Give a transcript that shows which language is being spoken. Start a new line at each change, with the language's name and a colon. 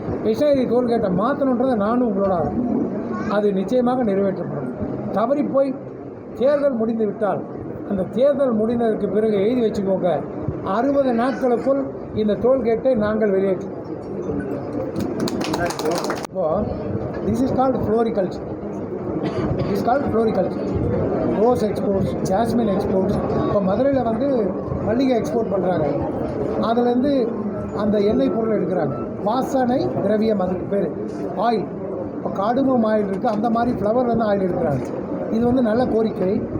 Tamil: கிருஷ்ணகிரி டோல்கேட்டை மாற்றணுன்றதை நானும் உங்களோட ஆதரிக்கிறேன். அது நிச்சயமாக நிறைவேற்றப்படும். தவறி போய் தேர்தல் முடிந்து விட்டால் அந்த தேர்தல் முடிந்ததற்கு பிறகு எழுதி வச்சுக்கோங்க, 60 நாட்களுக்குள் இந்த டோல்கேட்டை நாங்கள் வெளியேற்றோம். இப்போது
English: This is called floriculture. It is called floriculture.
Tamil: Rose exports, jasmine exports. இப்போ மதுரையில் வந்து மல்லிகை எக்ஸ்போர்ட் பண்ணுறாங்க. அதுலேருந்து அந்த எண்ணெய் பொருள் எடுக்கிறாங்க. வாசனை திரவியம் அதுக்கு பேர் ஆயில். இப்போ காடுமம் ஆயில் இருக்குது, அந்த மாதிரி ஃப்ளவர்லேருந்து ஆயில் எடுக்கிறாங்க. இது வந்து நல்ல கோரிக்கை.